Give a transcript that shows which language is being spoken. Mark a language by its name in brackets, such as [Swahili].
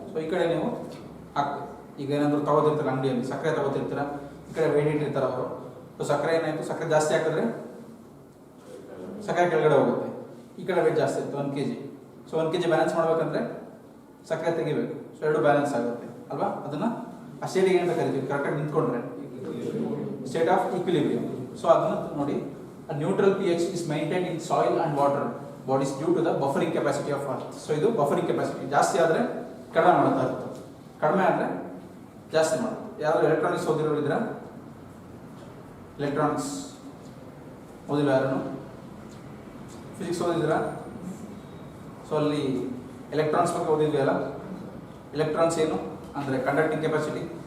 [Kannada] So ಈ ಕಡೆ ನೀವು ಹಾಕ್ತೀವಿ. ಈಗ ಏನಾದರೂ ತಗೋತಿರ್ತಾರೆ ಅಂಗಡಿಯಲ್ಲಿ, ಸಕ್ಕರೆ ತಗೋತಿರ್ತೀರ, ಈ ಕಡೆ ವೇಟ್ ಇಟ್ಟಿರ್ತಾರೆ ಅವರು. ಸೊ ಸಕ್ಕರೆ ಏನಾಯ್ತು? ಸಕ್ಕರೆ ಜಾಸ್ತಿ ಹಾಕಿದ್ರೆ ಸಕ್ಕರೆ ಕೆಳಗಡೆ ಹೋಗುತ್ತೆ. ಈ ಕಡೆ ವೇಟ್ ಜಾಸ್ತಿ ಇತ್ತು 1 kg. ಸೊ 1 kg ಬ್ಯಾಲೆನ್ಸ್ ಮಾಡ್ಬೇಕಂದ್ರೆ ಸಕ್ಕರೆ ತೆಗಿಬೇಕು. ಸೊ ಎರಡು ಬ್ಯಾಲೆನ್ಸ್ ಆಗುತ್ತೆ ಅಲ್ವಾ? ಅದನ್ನ ಆ ಸ್ಟೇಟಿಗೆ ಏನಂತ ಕರಿತೀವಿ? ಕರೆಕ್ಟಾಗಿ ನಿಂತ್ಕೊಂಡ್ರೆ ಸ್ಟೇಟ್ ಆಫ್ ಈಕ್ವಿಲಿಬ್ರಿಯಂ. ಸೊ ಅದನ್ನ ನೋಡಿ, [English] a neutral pH is maintained in soil and water bodies due to the buffering capacity of earth. [Kannada] So ಇದು ಬಫರಿಂಗ್ ಕೆಪಾಸಿಟಿ. ಜಾಸ್ತಿ ಆದರೆ ಕಡಿಮೆ ಮಾಡ್ತಾ ಇರುತ್ತೆ, ಕಡಿಮೆ ಆದರೆ ಜಾಸ್ತಿ ಮಾಡುತ್ತೆ. ಯಾರು ಎಲೆಕ್ಟ್ರಾನಿಕ್ಸ್ ಓದಿರೋರು ಇದ್ದೀರಾ? ಎಲೆಕ್ಟ್ರಾನಿಕ್ಸ್ ಓದಿಲ್ಲ ಯಾರು? ಫಿಸಿಕ್ಸ್ ಓದಿದ್ದೀರಾ? ಸೊ ಅಲ್ಲಿ ಎಲೆಕ್ಟ್ರಾನ್ಸ್ ಬಗ್ಗೆ ಓದಿದ್ವಿ ಅಲ್ಲ. ಎಲೆಕ್ಟ್ರಾನ್ಸ್ ಏನು ಅಂದರೆ ಕಂಡಕ್ಟಿಂಗ್ ಕೆಪಾಸಿಟಿ.